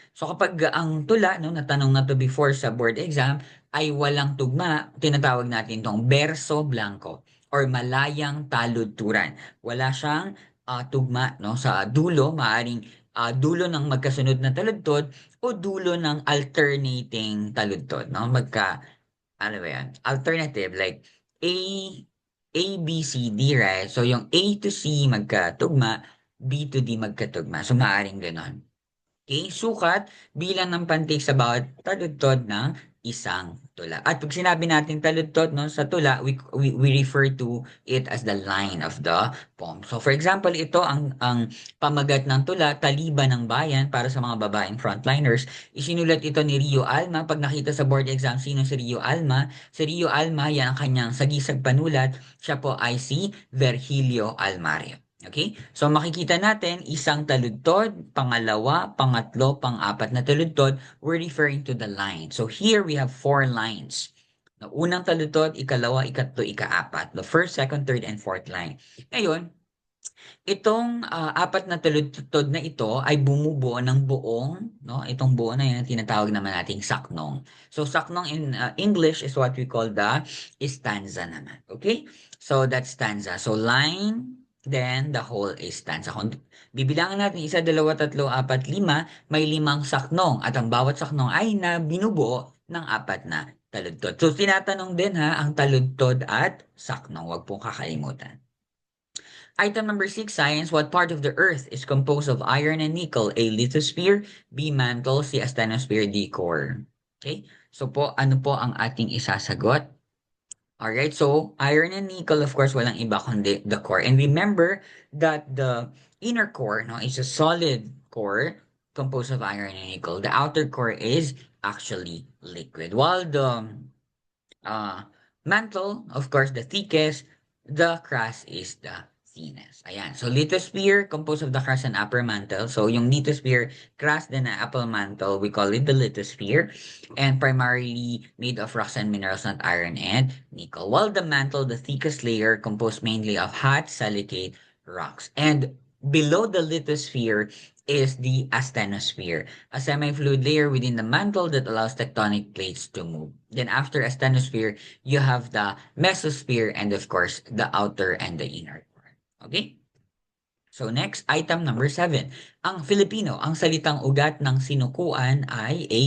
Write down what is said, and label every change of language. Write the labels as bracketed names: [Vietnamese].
[Filipino] So kapag ang tula, no, natanong na to before sa board exam, ay walang tugma, tinatawag natin tong berso blanco or malayang taludturan. Wala siyang tugma, no, sa dulo, maaaring dulo ng magkasunod na taludtod o dulo ng alternating taludtod, no? Ano ba yan? [English] Alternative, like A, A, B, C, D, right? [Filipino] So, yung A to C magkatugma, B to D magkatugma. So, maaaring ganon. Okay? Sukat, bilang ng pantig sa bawat taludtod ng isang tula. At pag sinabi natin taludtod, no, sa tula, [English] we refer to it as the line of the poem. [Filipino] So, for example, ito ang pamagat ng tula, Taliban ng Bayan, para sa mga babaeng frontliners. Isinulat ito ni Rio Alma. Pag nakita sa board exam, sino si Rio Alma? Si Rio Alma, yan ang kanyang sagisag panulat. Siya po ay si Virgilio Almario. Okay? So makikita natin isang taludtod, pangalawa, pangatlo, pang-apat na taludtod, [English] we're referring to the line. So here we have 4 lines. The [Filipino] unang taludtod, ikalawa, ikatlo, ikaapat. [English] The first, second, third, and fourth line. [Filipino] Ngayon, itong apat na taludtod na ito ay bumubuo ng buong, no? Itong buo na yan, tinatawag naman nating saknong. [English] So saknong in English is what we call the stanza naman. Okay? So that's stanza. So line, then the whole is stanza. [Filipino] Kung bibilangan natin 1, 2, 3, 4, 5, may 5 saknong at ang bawat saknong ay na binubuo ng 4 na taludtod. So tinatanong din ang taludtod at saknong. Huwag pong kakalimutan. [English] Item number 6, science. What part of the Earth is composed of iron and nickel? A. Lithosphere, B. Mantle, C. Asthenosphere, D. Core. Okay? [Filipino] So po, ano po ang ating isasagot? [English] Alright, so iron and nickel, of course, [Filipino] walang iba kundi [English] the core. And remember that the inner core, no, is a solid core composed of iron and nickel. The outer core is actually liquid. While the mantle, of course, the thickest, the crust is the thinnest. Ayan. So, lithosphere, composed of the crust and upper mantle. So, [Filipino] yung [English] lithosphere, crust, then the upper mantle, we call it the lithosphere. And primarily made of rocks and minerals, not iron and nickel. While the mantle, the thickest layer, composed mainly of hot silicate rocks. And below the lithosphere is the asthenosphere, a semi-fluid layer within the mantle that allows tectonic plates to move. Then after asthenosphere, you have the mesosphere and of course, the outer and the inner core. Okay? So next, item number 7. [Filipino] Ang Filipino, ang salitang ugat ng sinukuan ay A.